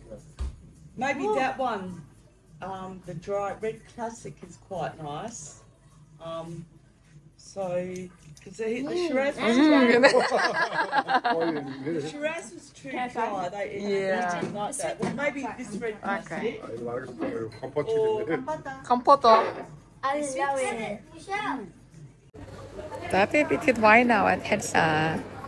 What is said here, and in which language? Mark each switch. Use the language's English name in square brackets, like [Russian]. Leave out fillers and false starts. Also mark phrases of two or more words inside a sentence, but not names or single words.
[English] Maybe that one. The dry red classic is quite nice. So, because the Shiraz was Shiraz was too dry. They Yeah. didn't like that. Well, maybe this red classic. [Mongolian] Компот хийлээ. Компото. [English] I love it. [Mongolian] За би битгэд вайн аваад харьлаа.